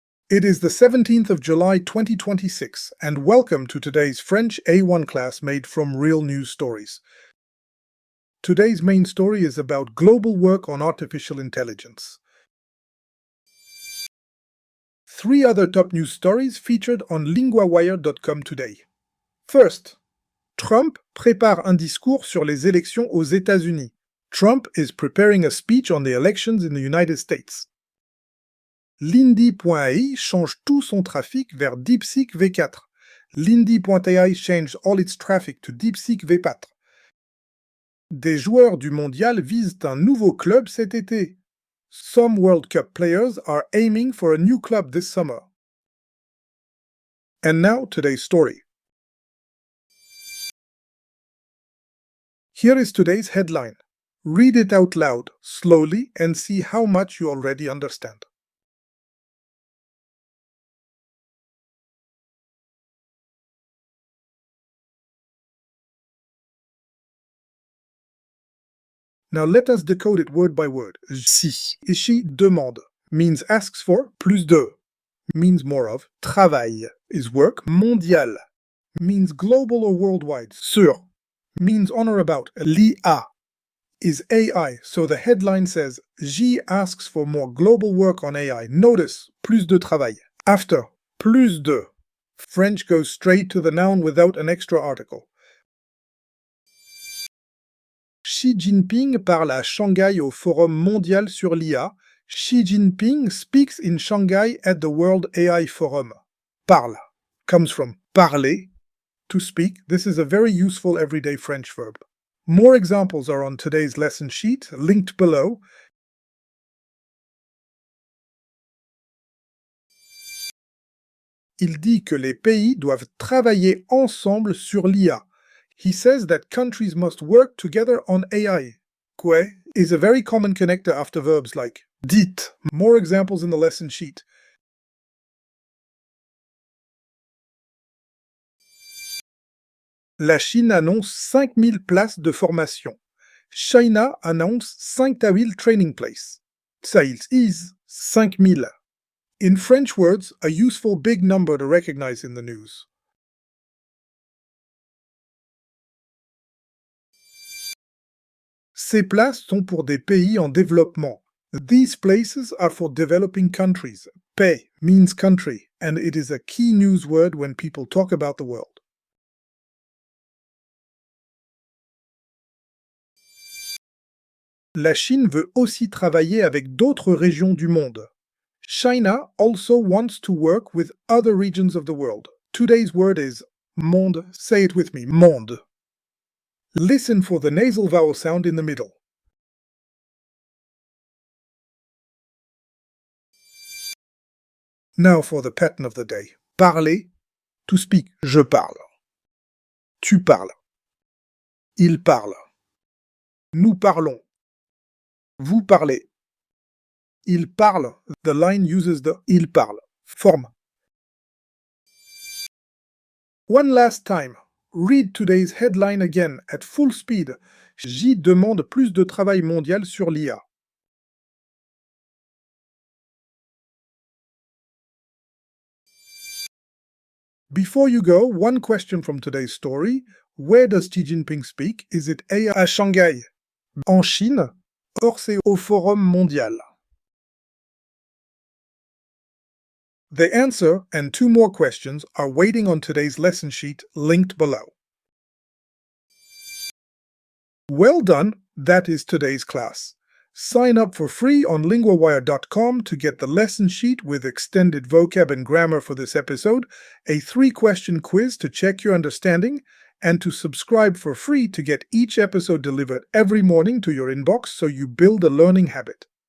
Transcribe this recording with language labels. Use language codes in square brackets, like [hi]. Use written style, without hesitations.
[en] It is the 17th of July 2026, and welcome to today's French A1 class made from real news stories. Today's main story is about global work on artificial intelligence. 3 other top news stories featured on LINGUAWIRE.com today. [fr] First, Trump prépare un discours sur les élections aux États-Unis. [en] Trump is preparing a speech on the elections in the United States. [fr] Lindy.ai change tout son trafic vers DeepSeek V4. [en] Lindy.ai changed all its traffic to DeepSeek V4. [fr] Des joueurs du mondial visent un nouveau club cet été. [en] Some World Cup players are aiming for a new club this summer. And now today's story. Here is today's headline. Read it out loud, slowly, and see how much you already understand. Now let us decode it word by word. Si, ici, demande, means asks for, [fr] plus de, [en] means more of. Travail is work. Mondial means global or worldwide. Sur means on or about. L'IA is AI, so the headline says, J asks for more global work on AI. Notice, [fr] plus de travail. [en] After, plus de. French goes straight to the noun without an extra article. [fr] Xi Jinping parle à Shanghai au Forum mondial sur l'IA. [en] Xi Jinping speaks in Shanghai at the World AI Forum. Parle comes from parler, to speak. This is a very useful everyday French verb. More examples are on today's lesson sheet, linked below. [fr] Il dit que les pays doivent travailler ensemble sur l'IA. [en] He says that countries must work together on AI. Que is a very common connector after verbs like dit. More examples in the lesson sheet. [fr] La Chine annonce 5000 places de formation. [en] China annonce 5000 training places. Sales is 5000. In French words, a useful big number to recognize in the news. [fr] Ces places sont pour des pays en développement. [en] These places are for developing countries. Pays means country, and it is a key news word when people talk about the world. [fr] La Chine veut aussi travailler avec d'autres régions du monde. [en] China also wants to work with other regions of the world. Today's word is monde. Say it with me, monde. Listen for the nasal vowel sound in the middle. Now for the pattern of the day. [fr] Parler, [en] to speak, [fr] je parle. Tu parles. Il parle. Nous parlons. Vous parlez. Il parle. [en] The line uses the il parle form. One last time. Read today's headline again at full speed. [fr] J demande plus de travail mondial sur l'IA. [en] Before you go, one question from today's story. Where does Xi Jinping speak? Is it A [fr] à Shanghai, en Chine, [en] or [fr] c'est au Forum mondial? [en] The answer and 2 more questions are waiting on today's lesson sheet linked below. Well done, that is today's class. Sign up for free on LinguaWire.com to get the lesson sheet with extended vocab and grammar for this episode, a 3-question quiz to check your understanding, and to subscribe for free to get each episode delivered every morning to your inbox so you build a learning habit.